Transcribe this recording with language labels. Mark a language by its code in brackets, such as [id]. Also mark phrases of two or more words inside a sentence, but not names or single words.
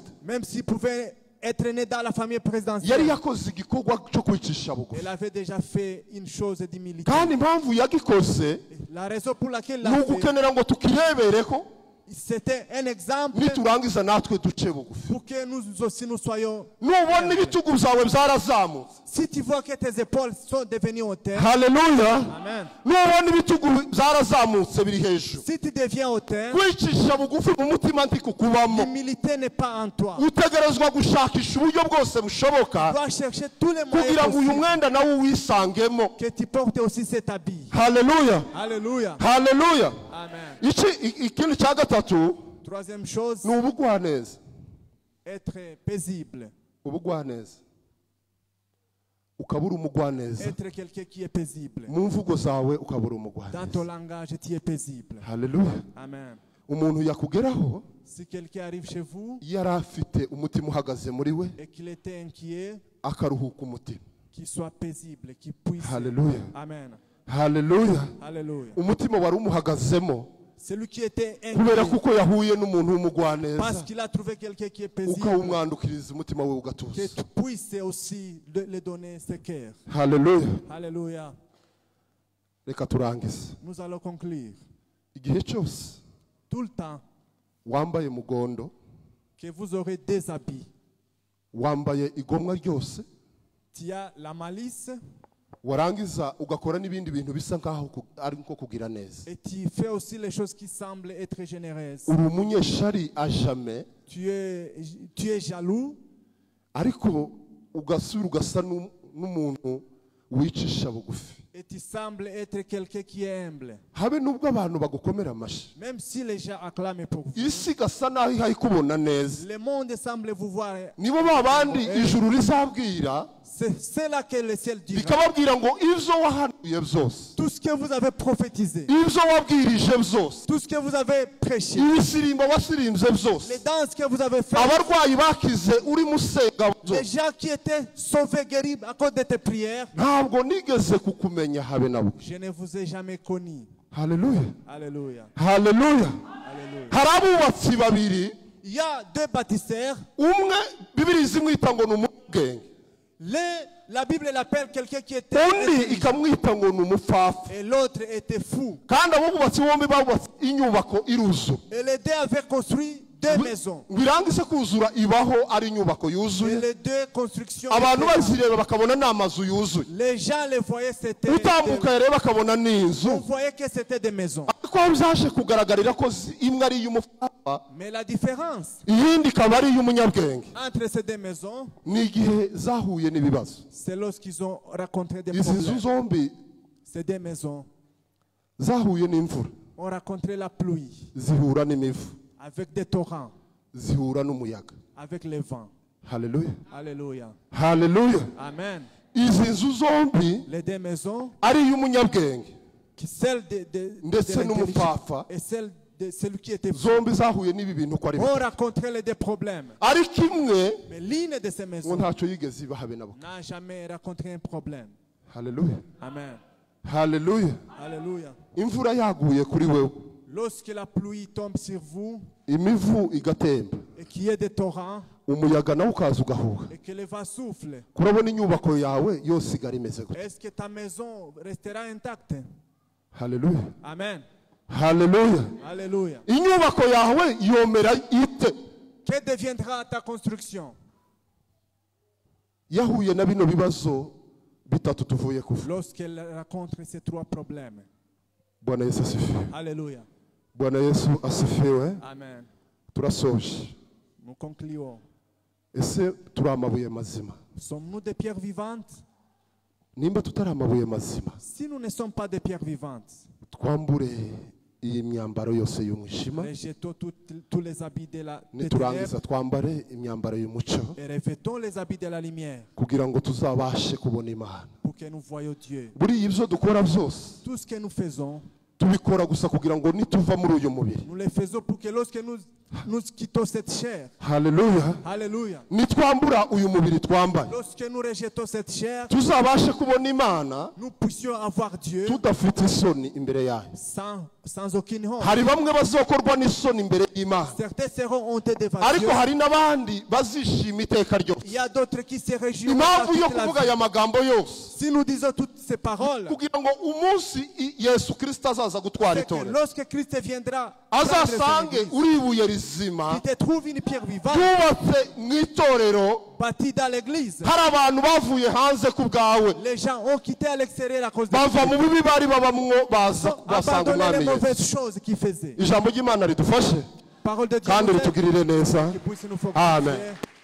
[fr] Même s'il pouvait être né dans la famille [rw] yari [fr] présidentielle, [rw] yakoze igikorwa cyo kwicisha bugufi. [fr] elle avait déjà fait une chose d'humilité. [rw] Kandi impamvu yagikoze [fr] La raison pour laquelle [rw] ni [fr] elle l'a fait, [rw] ugukenera ngo tukirebereko [fr] c'était un exemple [rw] niturangiza natwe duce bugufi. [fr] pour que nous aussi nous soyons. [rw] Nubona ibitugu byawe byarazamutse, [fr] Si tu vois que tes épaules sont devenues hautaines, [rw] haleluya. Amen. Nubona ibitugu byarazamutse biri hejuru, [fr] Si tu deviens hautain, [rw] kwicisha bugufi mu mutima ntikukubamo. [fr] l'humilité n'est pas en toi. [rw] Utegerezwa gushakisha uburyo bwose bushoboka [fr] Tu dois chercher tous les moyens [rw] kugira ngo uyu [fr] possibles [rw] mwenda nawe uwisangemo. [fr] que tu portes aussi cet habit. [rw] Haleluya, [fr] Alléluia. [rw] haleluya. Amen. Ikindi cya gatatu [fr] Troisième chose, [rw] ni ubugwaneza. [fr] être paisible. [rw] Ubugwaneza, ukabura umugwaneza [fr] Être quelqu'un qui est paisible. [rw] mu mvugo zawe, ukabura [fr] Dans [rw] umugwaneza. [fr] ton langage, tu es paisible. [rw] Haleluya. Amen. Umuntu yakugeraho [fr] Si quelqu'un arrive chez vous [rw] yari afite umutima uhagaze muri we, [fr] et qu'il était inquiet, [rw] akaruhuka umutima. [fr] qu'il soit paisible, qu'il puisse. [rw] Haleluya, Amen. haleluya. [fr] Alléluia. [rw] Umutima wari umuhagazemo [fr] Celui qui était [rw] kubera [fr] inquiet [rw] kuko yahuye n'umuntu [fr] parce [rw] w'umugwaneza, [fr] qu'il a trouvé quelqu'un qui est paisible, [rw] ukawumwandukiriza umutima we [fr] que [rw] ugatuza. [fr] tu puisses aussi le donner ce cœur. [rw] Haleluya. [fr] Alléluia. [rw] Reka turangize. [fr] Nous allons conclure. [rw] Igihe cyose [fr] Tout le temps [rw] wambaye mugondo, [fr] que vous aurez des habits, [rw] wambaye igomwa ryose, [fr] tu as la malice [rw] warangiza ugakora n'ibindi bintu bisa nkaho ari nko kugira neza. [fr] et tu fais aussi les choses qui semblent être généreuses. [rw] Uri umunyeshari ajame, [fr] Tu es jaloux, [rw] ariko ugasura ugasa n'umuntu wicisha bugufi. [fr] et tu sembles être quelqu'un qui est humble. [rw] Habe nubwo abantu bagukomera amashi, [fr] Même si les gens acclament pour vous, [rw] isi gasa naho ihaye kubona neza. [fr] le monde semble vous voir. [rw] Nibo babandi ijuru rizabwira [fr] C'est là que le ciel dira. [rw] bikababwira ngo ibyo wahanuye byose, [fr] Tout ce que vous avez prophétisé, [rw] ibyo wabwirije byose, [fr] tout ce que vous avez prêché, [rw] ibisirimbo wasirimbye byose, [fr] les danses que vous avez faites, [rw] abarwayi bakize urimo usenga [fr] les [rw] byose, [fr] gens qui étaient sauvés, guéris à cause de tes prières, [rw] ntabwo nigeze kukumenya habe na buke. [fr] je ne vous ai jamais connu. [rw] Haleluya, [fr] Alléluia. [rw] haleluya. [fr] Alléluia. [rw] Hari abubatsi babiri, [fr] Il y a deux bâtisseurs. [rw] umwe Bibiliya izimwita ngo ni umunyabwenge, [fr] La Bible l'appelle quelqu'un qui était [rw] undi [fr] intelligent. [rw] ikamwita ngo ni umupfapfa [fr] Et l'autre était fou. [rw] kandi abubatsi bombi babubatse inyubako iruzura [fr] Et les deux avaient construit deux maisons. [rw] ngo irangize kuzura ibaho ari inyubako [fr] Et [rw] yuzuye [fr] les deux constructions. [rw] abantu [fr] étaient là. [rw] bazireba bakabona ni amazu yuzuye [fr] Les gens les voyaient, c'était. [rw] utambuka yareba akabona ni inzu [fr] On voyait que c'était des maisons. [rw] ariko byaje kugaragarira ko imwe ari iy'umupfapfa [fr] Mais la différence [rw] iyindi ikaba ari iy'umunyabwenge [fr] entre ces deux maisons, [rw] ni igihe zahuye n'ibibazo [fr] c'est lorsqu'ils ont rencontré des [rw] izi nzu [fr] problèmes. [rw] zombi [fr] Ces deux maisons [rw] zahuye n'imvura [fr] ont rencontré la pluie [rw] zihura n'imivu [fr] avec des torrents, [rw] zihura n'umuyaga [fr] avec les vents. [rw] haleluya [fr] Alléluia. [rw] haleluya Amen. izi nzu zombi [fr] Les deux maisons, [rw] ari iy'umunyabwenge [fr] celle [rw] ndetse [fr] l'intelligent [rw] n'umupfapfa [fr] et celle de celui qui était fou, [rw] zombi zahuye n'ibi bintu uko ari [fr] ont [rw] bitatu [fr] rencontré les deux problèmes. [rw] ariko imwe [fr] Mais l'une de ces [rw] ngo [fr] maisons [rw] ntacyo yigeze iba habe nabo [fr] n'a jamais rencontré un problème. [rw] haleluya Amen. haleluya [fr] Alléluia. [rw] imvura yaguye kuri wewe [fr] Lorsque la pluie tombe sur vous [rw] imivu igatemba [fr] et qu'il y ait des torrents [rw] umuyaga nawe ukaza ugahuha [fr] et que le vent souffle, [rw] kurabona inyubako yawe yose igara imeze gutya [fr] est-ce que ta maison restera intacte? [rw] haleluya Amen. haleluya [fr] Alléluia. [rw] inyubako yawe yomera ite [fr] Que deviendra ta construction [rw] yahuye na bino bibazo bitatu tuvuye kuva [fr] lorsqu'elle rencontre ces trois problèmes? [sw] bwana yesu asifiwe [fr] Alléluia. [sw] bwana yesu asifiwe Amen. [rw] turasoje [fr] Nous concluons. [rw] ese turi amabuye mazima [fr] Sommes-nous des pierres vivantes? [rw] nimba tutari amabuye mazima [fr] Si nous ne sommes pas des pierres vivantes, [rw] twambure iyi myambaro yose y'umwijima [fr] rejetons tous les habits des [rw] niturangiza [fr] ténèbres [rw] twambare imyambaro y'umucyo [fr] et revêtons les habits de la lumière [rw] kugira ngo tuzabashe kubona imana [fr] pour que nous voyions Dieu. [rw] buriya ibyo dukora byose [fr] Tout ce que nous faisons, [rw] tubikora gusa kugira ngo nituva muri uyu mubiri [fr] nous le faisons pour que lorsque nous quittons cette chair, [rw] haleluya [fr] alléluia, [rw] nitwambura uyu mubiri twambaye [fr] lorsque nous rejetons cette chair, [rw] tuzabashe kubona imana [fr] nous puissions avoir Dieu [rw] tudafite isoni imbere yayo [fr] sans aucune honte. [rw] hari bamwe bazokorwa n'isoni imbere y'imana [fr] Certains seront hontés devant [rw] ariko [fr] Dieu. [rw] hari n'abandi bazishima iteka ryose [fr] Il y a d'autres qui se réjouissent. [rw] impamvu yo [fr] toute la [rw] kuvuga [fr] vie. [rw] aya magambo yose [fr] Si nous disons toutes ces paroles, [rw] kugira ngo umunsi yesu kirisito azaza gutwara [fr] c'est que [rw] itorero [fr] lorsque Christ viendra, prendre [rw] azasange [fr] son église, [rw] uri ibuye rizima [fr] il te trouve une pierre vivante [rw] ryubatse mu itorero [fr] bâtie dans l'église. [rw] hari abantu bavuye hanze ku bwawe [fr] Les gens ont quitté à l'extérieur à cause de [rw] bava mu bibi bari babamwo baza [fr] ont [rw] basanga [fr] abandonné [rw] umwami [fr] les mauvaises [rw] yesu [fr] choses qu'ils faisaient. [rw] ijambo ry'imana ridufashe [fr] Parole de Dieu [rw] kandi [fr] nous aide, [rw] ritugirire neza [fr] qui puisse nous [rw] amen [fr] fortifier.